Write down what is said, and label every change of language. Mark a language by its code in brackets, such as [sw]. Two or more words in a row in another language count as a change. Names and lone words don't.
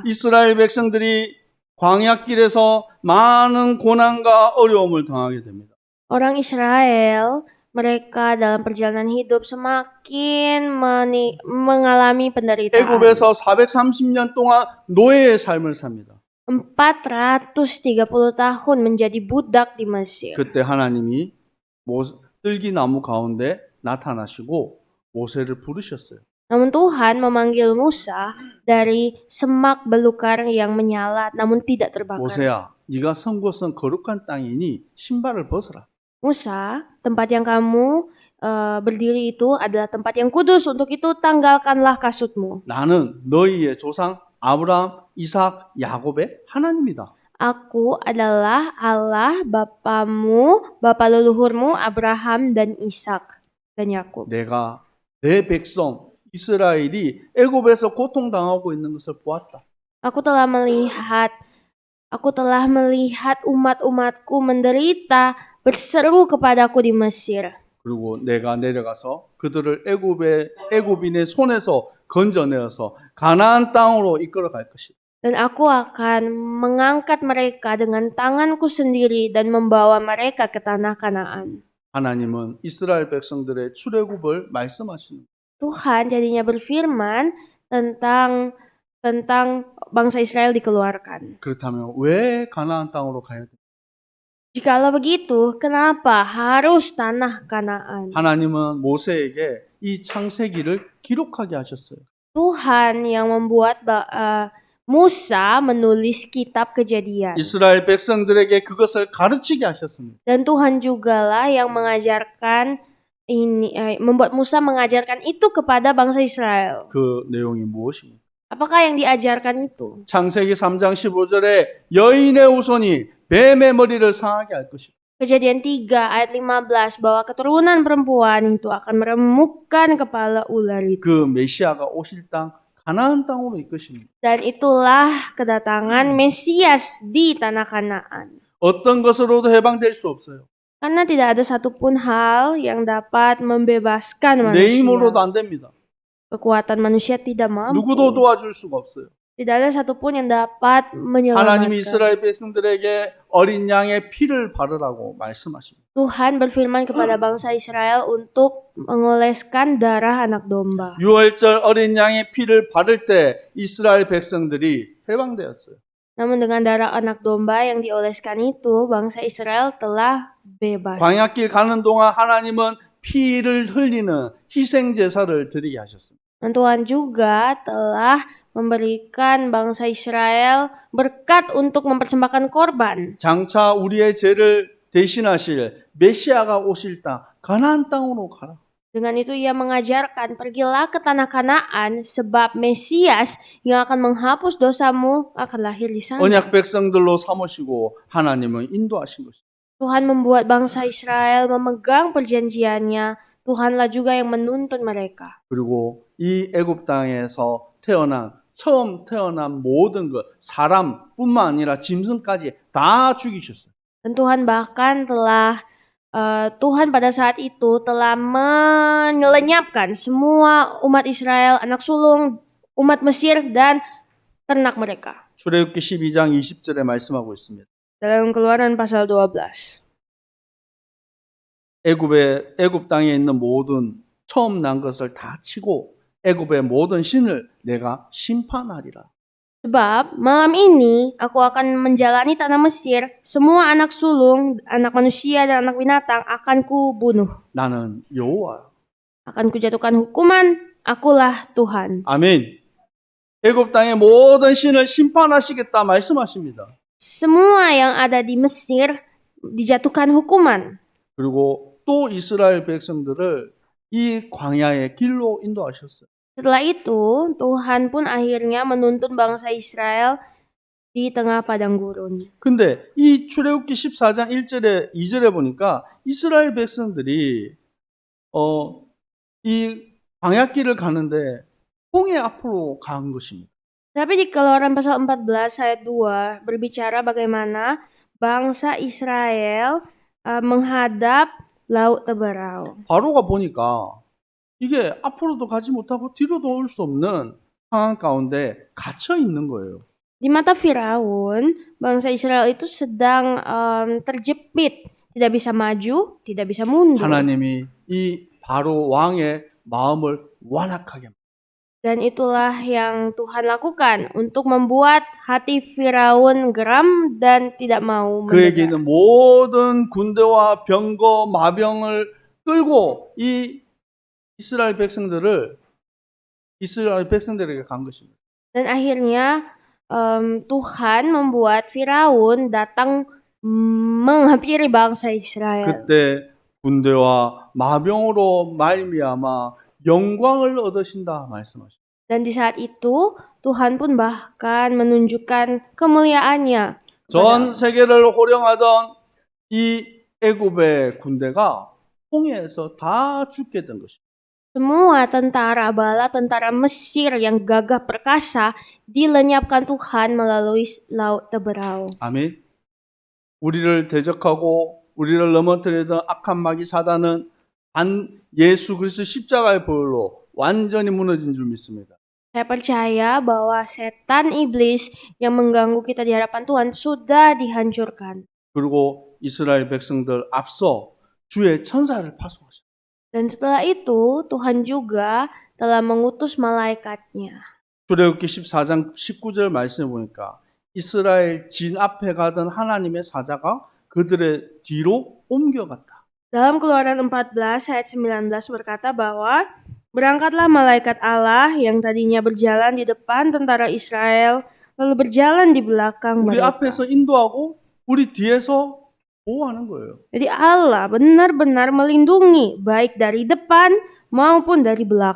[ko] 이스라엘 백성들이 광야길에서 많은 고난과 어려움을 당하게 됩니다. [id] Orang Israel, mereka dalam perjalanan hidup semakin mengalami penderitaan. [ko] 애굽에서 430년 동안 노예의 삶을 삽니다. [id] 430 tahun menjadi budak di Mesir. [ko] 그때 하나님이 뜰기나무 가운데 나타나시고 모세를 부르셨어요. [id] Namun Tuhan memanggil Musa dari semak belukar yang menyala namun tidak terbakar. [ko] 모세야, 네가 선 곳은 거룩한 땅이니 신발을 벗어라. [id] Musa, tempat yang kamu berdiri itu adalah tempat yang kudus. Untuk itu tanggalkanlah kasutmu. [ko] 나는 너희의 조상 아브라함, 이삭, 야곱의 하나님이다. [id] Aku adalah Allah bapamu, bapa leluhurmu Abraham dan Ishak dan Yakub. [ko] 내가 내 백성 이스라엘이 애굽에서 고통당하고 있는 것을 보았다. [id] Aku telah melihat umat-umatku menderita berseru kepadaku di Mesir. [ko] 그리고 내가 내려가서 그들을 애굽인의 손에서 건져내어서 가나안 땅으로 이끌어갈 것이다. [id] Dan aku akan mengangkat mereka dengan tanganku sendiri dan membawa mereka ke tanah Kanaan. [ko] 하나님은 이스라엘 백성들의 출애굽을 말씀하시는 [id] Tuhan jadinya berfirman tentang bangsa Israel dikeluarkan. [ko] 그렇다면 왜 가나안 땅으로 가야 돼? [id] Jikalau begitu, kenapa harus tanah Kanaan? [ko] 하나님은 모세에게 이 창세기를 기록하게 하셨어요. [id] Tuhan yang membuat Musa menulis kitab Kejadian. [ko] 이스라엘 백성들에게 그것을 가르치게 하셨습니다. [id] Dan Tuhan jugalah yang mengajarkan membuat Musa mengajarkan itu kepada bangsa Israel. [ko] 그 내용이 무엇입니까? [id] Apakah yang diajarkan itu? [ko] 창세기 3장 15절에 여인의 후손이 뱀의 머리를 상하게 할 것이다. [id] Kejadian 3 ayat 15 bahwa keturunan perempuan itu akan meremukkan kepala ular itu. [ko] 그 메시아가 오실 땅 가나안 땅으로 이끄십니다. [id] Dan itulah kedatangan Mesias di tanah Kanaan. [ko] 어떤 것으로도 해방될 수 없어요. [id] Karena tidak ada satupun hal yang dapat membebaskan [ko] 내 힘으로도 [id] manusia. [ko] 안 됩니다. [id] Kekuatan manusia tidak mampu. [ko] 누구도 도와줄 수가 없어요. [id] Tidak ada satupun yang dapat [ko] 하나님이 [id] menyelamatkan. [ko] 이스라엘 백성들에게 어린 양의 피를 바르라고 말씀하십니다. [id] Tuhan berfirman kepada bangsa Israel untuk mengoleskan darah anak domba. [ko] 유월절 어린 양의 피를 바를 때 이스라엘 백성들이 해방되었어요. [id] Namun dengan darah anak domba yang dioleskan itu, bangsa Israel telah bebas. [ko] 광야길 가는 동안 하나님은 피를 흘리는 희생 제사를 드리게 하셨습니다. [id] Dan Tuhan juga telah memberikan bangsa Israel berkat untuk mempersembahkan korban. [ko] 장차 우리의 죄를 대신하실 메시아가 오실 땅 가나안 땅으로 가라. [id] Dengan itu ia mengajarkan, pergilah ke tanah Kanaan sebab Mesias yang akan menghapus dosamu akan lahir di sana. [ko] 언약 백성들로 삼으시고 하나님은 인도하신 것입니다. [id] Tuhan membuat bangsa Israel memegang perjanjiannya. Tuhanlah juga yang menuntun mereka. [ko] 그리고 이 애굽 땅에서 처음 태어난 모든 것, 사람뿐만 아니라 짐승까지 다 죽이셨어요. [id] Dan Tuhan bahkan Tuhan pada saat itu telah menyelenyapkan semua umat Israel, anak sulung, umat Mesir dan ternak mereka. [ko] 출애굽기 12장 20절에 말씀하고 있습니다. [id] Dalam Keluaran pasal 12. [ko] 애굽 땅에 있는 모든 처음 난 것을 다 치고 애굽의 모든 신을 내가 심판하리라. [id] Sebab malam ini aku akan menjalani tanah Mesir, semua anak sulung, anak manusia dan anak binatang akan kubunuh. [ko] 나는 여호와. [id] Akan kujatuhkan hukuman, akulah Tuhan. [ko] 아멘. 애굽 땅의 모든 신을 심판하시겠다 말씀하십니다. [id] Semua yang ada di Mesir dijatuhkan hukuman. [ko] 그리고 또 이스라엘 백성들을 이 광야의 길로 인도하셨어요. [id] Setelah itu, Tuhan pun akhirnya menuntun bangsa Israel di tengah padang gurun. [ko] 근데 이 출애굽기 14장 1절에 2절에 보니까 이스라엘 백성들이 이 광야길을 가는데 홍해 앞으로 간 것입니다. [id] Tapi di Keluaran pasal 14 ayat 2 berbicara bagaimana bangsa Israel menghadap Laut Teberau. [ko] 바로가 보니까 이게 앞으로도 가지 못하고 뒤로도 올 수 없는 상황 가운데 갇혀 있는 거예요. [id] Di mata Firaun, bangsa Israel itu sedang terjepit, tidak bisa maju, tidak bisa mundur. [ko] 하나님이 이 바로 왕의 마음을 완악하게 [id] Dan itulah yang Tuhan lakukan untuk membuat hati Firaun geram dan tidak mau [ko] 그에게 [id] mendengar. [ko] 있는 모든 군대와 병거, 마병을 끌고 이 이스라엘 백성들에게 간 것입니다. [id] Dan akhirnya Tuhan membuat Firaun datang menghampiri bangsa Israel. [ko] 그때 군대와 마병으로 말미암아 영광을 얻으신다 말씀하십니다. [id] Dan di saat itu Tuhan pun bahkan menunjukkan kemuliaannya. [ko] 전 세계를 호령하던 이 애굽의 군대가 홍해에서 다 죽게 된 것입니다. [id] Semua tentara bala tentara Mesir yang gagah perkasa dilenyapkan Tuhan melalui laut Teberau. [ko] 아멘. 우리를 대적하고 우리를 넘어뜨리던 악한 마귀 사단은 예수 그리스도 십자가의 보혈로 완전히 무너진 줄 믿습니다. [id] Saya percaya bahwa setan iblis yang mengganggu kita di hadapan Tuhan sudah dihancurkan. [ko] 그리고 이스라엘 백성들 앞서 주의 천사를 파송하셨습니다. [id] Dan setelah itu Tuhan juga telah mengutus malaikatnya. [ko] 출애굽기 14장 19절 말씀해 보니까 이스라엘 진 앞에 가던 하나님의 사자가 그들의 뒤로 옮겨갔다. [id] Dalam Keluaran 14 ayat 19 berkata bahwa berangkatlah malaikat Allah yang tadinya berjalan di depan tentara Israel lalu berjalan di belakang [ko] 우리 [id] mereka. [ko] 앞에서 인도하고 우리 뒤에서 보호하는 거예요. [id] Jadi Allah benar-benar melindungi baik dari depan maupun dari belakang.